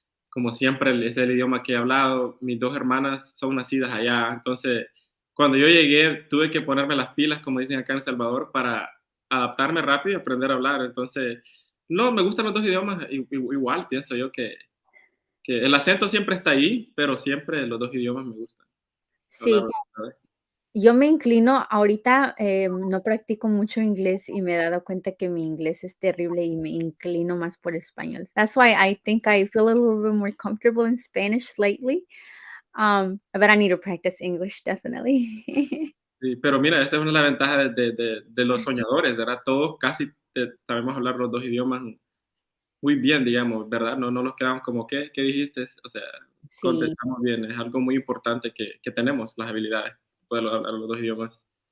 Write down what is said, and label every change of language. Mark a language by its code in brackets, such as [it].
[es] como siempre, es el idioma que he hablado, mis dos hermanas son nacidas allá, entonces, cuando yo llegué, tuve que ponerme las pilas, como dicen acá en El Salvador, para adaptarme rápido y aprender a hablar, entonces, no, me gustan los dos idiomas, igual pienso yo que el acento siempre está ahí, pero siempre los dos idiomas me gustan Sí, hablarlos, ¿sabes? yo me inclino ahorita, no practico mucho inglés y me he dado cuenta que mi inglés es terrible y me inclino más por español. [en] That's why I think I feel a little bit more comfortable in Spanish lately, but I need to practice English definitely. [es] Sí, pero mira, esa es una de las ventajas de los soñadores, ¿verdad? Todos casi sabemos hablar los dos idiomas muy bien, digamos, ¿verdad? No nos quedamos como, ¿qué dijiste? O sea, Sí. contestamos bien, es algo muy importante que tenemos, las habilidades, poder hablar los dos idiomas.